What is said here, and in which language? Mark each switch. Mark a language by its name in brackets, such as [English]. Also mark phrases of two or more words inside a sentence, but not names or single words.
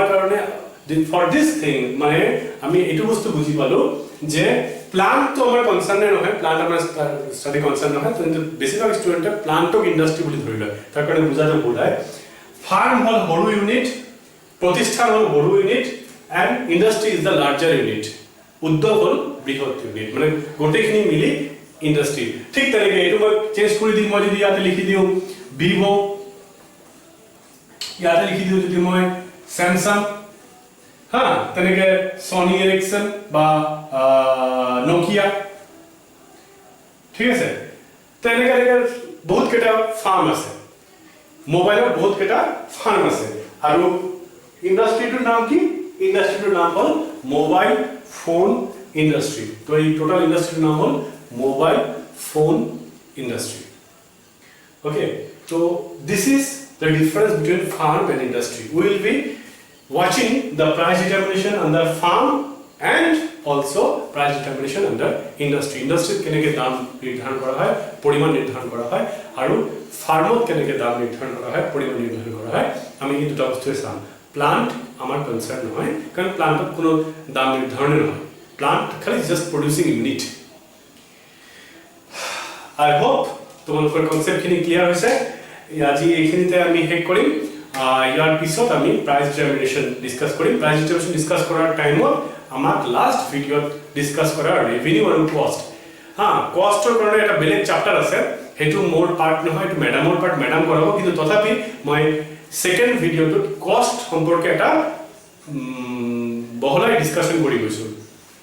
[Assamese] কাৰণে [English] for this thing [Assamese] মানে আমি এটো বস্তু বুজি পালো যে প্লান্ট তো আমাৰ কনসার্ন নহয় প্লান্ট আমাৰ [English] study concern [Assamese] নহয় কিন্তু বেছিভাগ ষ্টুডেন্টে প্লান্টক ইন্ডাস্ট্রি বুলি ধৰি লয় তাৰ কাৰণে বুজাটো বুজায় ফার্ম হল সৰু ইউনিট প্ৰতিষ্ঠান হল সৰু ইউনিট [English] and industry is the larger unit [Assamese] উদ্যোগ হল বৃহৎ ইউনিট মানে গোটেইখিনি মিলি ইন্ডাস্ট্রি ঠিক তেনেকৈ এইটো মই চেঞ্জ কৰি দিম মই যদি ইয়াতে লিখি দিও ভিভো ইয়াতে লিখি দিও যদি মই স্যামসাং হ্যাঁ তেনেকৈ সনি এৰিকসন বা নোকিয়া ঠিক আছে তেনেকৈ বহুত কেটা ফার্ম আছে মোবাইলৰ বহুত কেটা ফার্ম আছে আৰু ইন্ডাস্ট্রিটোৰ নাম কি ইন্ডাস্ট্রিটোৰ নাম হল [English] mobile phone industry [Assamese] তো এই টোটাল ইন্ডাস্ট্রির নাম হল [English] mobile phone industry [Assamese] ওকে তো [English] this is the difference between firm and industry we will be watching the price determination under farm and also price determination under industry industry [Assamese] কেনেকৈ দাম নিৰ্ধাৰণ কৰা হয় পৰিমাণ নিৰ্ধাৰণ কৰা হয় আৰু ফাৰ্মত কেনেকৈ দাম নিৰ্ধাৰণ কৰা হয় পৰিমাণ নিৰ্ধাৰণ কৰা হয় আমি এই দুটা বস্তু চাম প্লান্ট আমাৰ কনসার্ন নহয় কাৰণ প্লান্টত কোনো দাম নিৰ্ধাৰণ নহয় প্লান্ট খালি [English] just producing unit I hope [Assamese] তোমালোকৰ কনসেপ্টখিনি ক্লিয়াৰ হৈছে আজি এইখিনিতে আমি শেষ কৰিম ইয়াৰ পিছত আমি [English] price determination discuss [Assamese] কৰিম [English] price determination discuss [Assamese] কৰাৰ টাইমত আমাক [English] last videoত discuss [Assamese] কৰা ৰেভিনিউ আৰু কষ্ট হ্যাঁ কষ্টৰ কাৰণে এটা বেলেগ চ্যাপ্টাৰ আছে হেতু মোৰ পাৰ্ট নহয় এটো ম্যাডামৰ পাৰ্ট ম্যাডাম কৰাব কিন্তু তথাপি মই [English] second videoটোত [Assamese] কষ্ট সম্পৰ্কে এটা বহলাই ডিসকাশন কৰি গৈছো